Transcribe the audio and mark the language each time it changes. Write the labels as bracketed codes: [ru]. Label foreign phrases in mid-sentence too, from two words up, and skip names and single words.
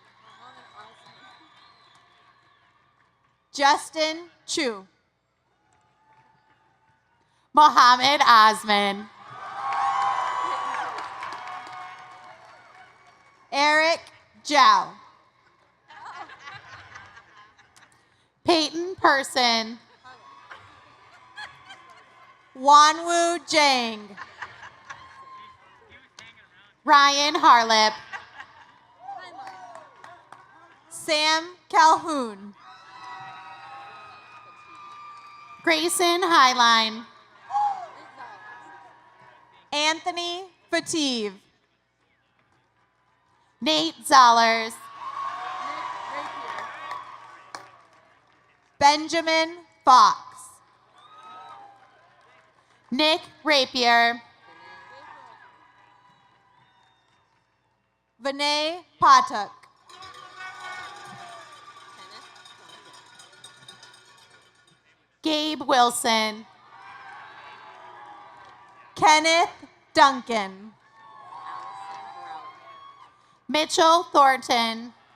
[en] Justin Chu. Mohammed Osman. Eric Zhao. Peyton Person. Wanwu Jang. Ryan Harlip. Sam Calhoun. Grayson Highline. Anthony Fative. Nate Zollers. Benjamin Fox. Nick Rapier. Vinay Patak. Gabe Wilson. Kenneth Duncan. Mitchell Thornton.